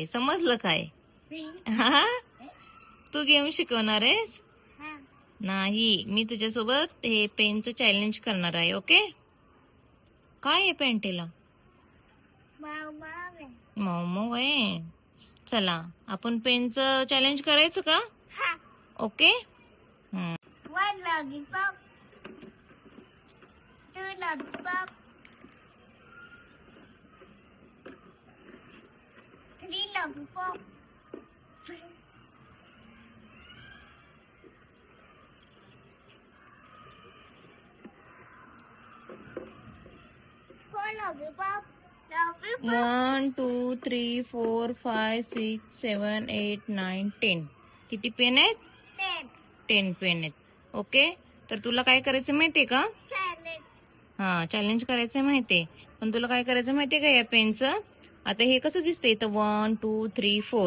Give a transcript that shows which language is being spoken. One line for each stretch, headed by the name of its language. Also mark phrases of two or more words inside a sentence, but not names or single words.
Marathi: समजलं काय? हा? तू गेम शिकवणार आहेस? हा. नाही, मी तुझ्यासोबत हे पेनचं चॅलेंज करणार आहे. ओके? काय आहे पॅन्टेला? मोमो आहे. चला, आपण पेनचं चॅलेंज करायचं का? हा. ओके?
English: One lollipop. Two lollipop. Three lollipop. Four lollipop. Lollipop. 1 2 3 4 5 6 7 8 9 10.
Marathi: किती पेन आहेत? 10 पेन आहेत. ओके, तर तुला काय करायचं माहितीये का? Challenge. हा, चॅलेंज करायचं माहितीये, पण तुला काय करायचं माहितीये का या पेनचं? आता हे कसं दिसतंय इथं 1 2 3 4.